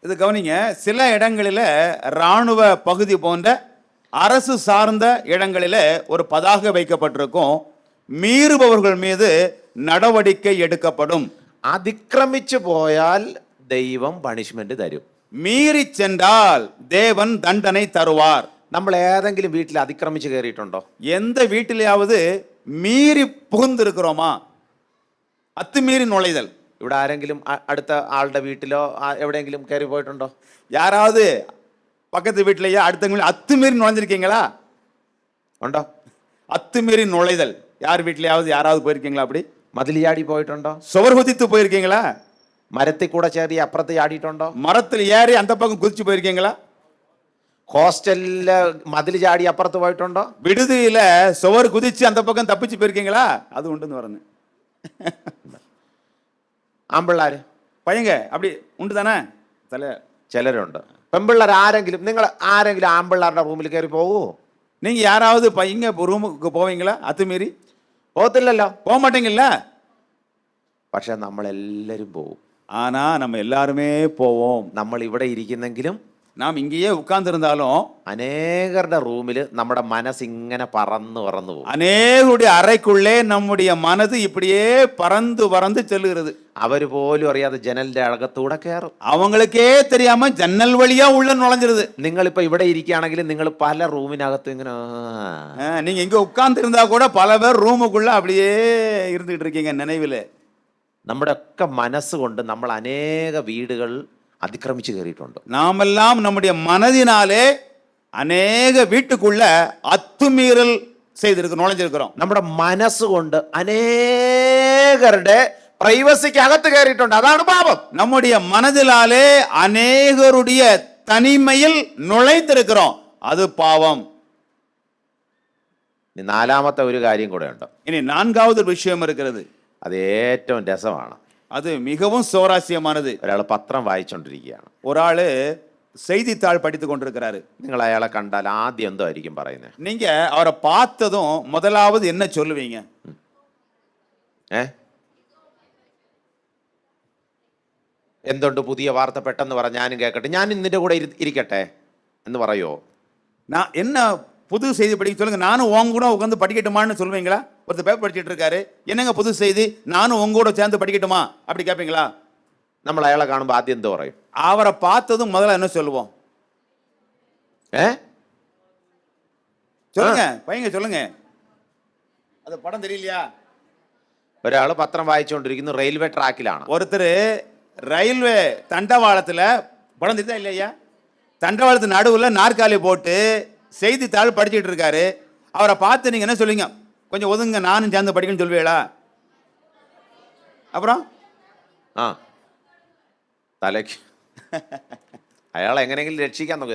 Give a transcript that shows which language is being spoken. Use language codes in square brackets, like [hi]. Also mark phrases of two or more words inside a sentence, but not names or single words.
[ta] இது கவனிங்க, சில இடங்களில் இராணுவ பகுதி போன்ற அரசு சார்ந்த இடங்களில் ஒரு பதாகை வைக்கப்பட்டிருக்கும், மீறுபவர்கள் மீது நடவடிக்கை எடுக்கப்படும். [ml] അതിക്രമിച്ചു പോയാൽ ദൈവം പണിഷ്മെന്റ് തരും. [ta] மீறி சென்றால் தேவன் தண்டனை தருவார். [ml] നമ്മൾ ഏതെങ്കിലും വീട്ടിൽ അതിക്രമിച്ച് കയറിയിട്ടുണ്ടോ? [ta] எந்த வீட்டிலேயாவது மீறி புகுந்திருக்கிறோமா? அத்துமீறி நுழைதல். [ml] ഇവിടെ ആരെങ്കിലും അടുത്ത ആളുടെ വീട്ടിലോ എവിടെയെങ്കിലും കയറി പോയിട്ടുണ്ടോ? [ta] யாராவது பக்கத்து வீட்டிலேயே அடுத்தவங்க அத்துமீறி நுழைஞ்சிருக்கீங்களா? [ml] ഉണ്ടോ? [ta] அத்துமீறி நுழைதல். யார் வீட்டிலேயாவது யாராவது போயிருக்கீங்களா? அப்படி [ml] മതിൽ ചാടി പോയിട്ടുണ്ടോ? [ta] சுவர் குதித்து போயிருக்கீங்களா? [ml] മരത്തിൽ കൂടെ ചേറി അപ്പുറത്ത് ചാടിയിട്ടുണ്ടോ? [ta] மரத்தில் ஏறி அந்த பக்கம் குதிச்சு போயிருக்கீங்களா? [ml] ഹോസ്റ്റലില് മതിൽ ചാടി അപ്പുറത്ത് പോയിട്ടുണ്ടോ? [ta] விடுதியில சுவர் குதிச்சு அந்த பக்கம் தப்பிச்சு போயிருக்கீங்களா? அது உண்டுன்னு வரணும். [ml] ആമ്പിള്ളാര് [ta] பையங்க அப்படி உண்டு தானே? [ml] ചിലരുണ്ട്. പെമ്പിള്ളേർ ആരെങ്കിലും, നിങ്ങൾ ആരെങ്കിലും ആമ്പിള്ളാരുടെ റൂമിൽ കയറി പോകൂ? [ta] நீங்க யாராவது பையங்க ரூமுக்கு போவீங்களா? அத்துமீறி [ml] പോകത്തില്ലല്ലോ. [ta] போக மாட்டீங்கல்ல? [ml] പക്ഷെ നമ്മളെല്ലാരും പോവും. [ta] ஆனா நம்ம எல்லாருமே போவோம். [ml] നമ്മൾ ഇവിടെ ഇരിക്കുന്നെങ്കിലും [ta] நாம் இங்கேயே உட்கார்ந்திருந்தாலும் [ml] അനേകരുടെ റൂമിൽ നമ്മുടെ മനസ്സ് ഇങ്ങനെ പറന്ന് പറന്നു പോകും. [ta] அநேகருடைய அறைக்குள்ளே நம்முடைய மனது இப்படியே பறந்து பறந்து செல்லுகிறது. [ml] അവര് പോലും അറിയാതെ ജനലിന്റെ അകത്തൂടെ കയറും. [ta] அவங்களுக்கே தெரியாம ஜன்னல் வழியா உள்ள நுழைஞ்சிருது. [ml] നിങ്ങളിപ്പോ ഇവിടെ ഇരിക്കുകയാണെങ്കിലും നിങ്ങൾ പല റൂമിനകത്തും ഇങ്ങനെ [ta] நீங்க இங்க உட்கார்ந்து இருந்தா கூட பல பேர் ரூமுக்குள்ள அப்படியே இருந்துகிட்டு இருக்கீங்க நினைவுல. [ml] നമ്മുടെ ഒക്കെ മനസ്സുകൊണ്ട് നമ്മൾ അനേക വീടുകൾ അതിക്രമിച്ചു കയറിയിട്ടുണ്ട്. [ta] நாமெல்லாம் நம்முடைய மனதினாலே அநேக வீட்டுக்குள்ள அத்துமீறல் செய்திருக்கிறோம், நுழைஞ்சிருக்கிறோம். [ml] നമ്മുടെ മനസ്സുകൊണ്ട് അനേകരുടെ പ്രൈവസിക്ക് അകത്ത് കയറിയിട്ടുണ്ട്. അതാണ് പാപം. [ta] நம்முடைய மனதினாலே அநேகருடைய தனிமையில் நுழைந்திருக்கிறோம், அது பாவம். [ml] ഇനി നാലാമത്തെ ഒരു കാര്യം കൂടെ ഉണ്ട്. [ta] இனி நான்காவது விஷயம் இருக்கிறது. [ml] അത് ഏറ്റവും രസമാണ്. [ta] அது மிகவும் சுவாரஸ்யமானது. [ml] ഒരാൾ പത്രം വായിച്ചുകൊണ്ടിരിക്കുകയാണ്. [ta] ஒரு ஆளு செய்தித்தாள் படித்து கொண்டிருக்கிறாரு. [ml] നിങ്ങൾ അയാളെ കണ്ടാൽ ആദ്യം എന്തോ ആയിരിക്കും പറയുന്നത്? [ta] நீங்க அவரை பார்த்ததும் முதலாவது என்ன சொல்லுவீங்க? [ml] എന്തുണ്ട് പുതിയ വാർത്ത പെട്ടെന്ന് പറ, ഞാനും കേൾക്കട്ടെ, ഞാൻ നിന്റെ കൂടെ ഇരിക്കട്ടെ എന്ന് പറയോ? [ta] நான் என்ன புது செய்தி படிக்க சொல்லுங்க, நானும் உங்க கூட உட்காந்து படிக்கட்டுமான்னு சொல்லுவீங்களா? ஒருத்தர் பேப்பர் படிச்சுட்டு இருக்காரு, என்னங்க புது செய்தி, நானும் உங்க கூட சேர்ந்து படிக்கட்டுமா அப்படி கேட்பீங்களா? [ml] നമ്മൾ അയാളെ കാണുമ്പോൾ ആദ്യം എന്തോ പറയും? [ta] அவரை பார்த்ததும் முதல்ல என்ன சொல்லுவோம்? சொல்லுங்க பையங்க, சொல்லுங்க. அது படம் தெரியலையா? [ml] ഒരാൾ പത്രം വായിച്ചുകൊണ്ടിരിക്കുന്നു, റെയിൽവേ ട്രാക്കിലാണ്. [ta] ஒருத்தர் ரயில்வே தண்டவாளத்துல, படம் தெரியுதா இல்லையா? தண்டவாளத்து நடுவில் நாற்காலி போட்டு செய்தித்தாள் படிச்சுட்டு இருக்காரு. அவரை பார்த்து நீங்க என்ன சொல்லுவீங்க? கொஞ்சம் ஒதுங்க, நானும் சேர்ந்து படிக்கணும்னு சொல்லுவீங்களா? அப்புறம் [ml] തലയ്ക്ക് അയാൾ എങ്ങനെയെങ്കിലും രക്ഷിക്കാൻ നോക്കും.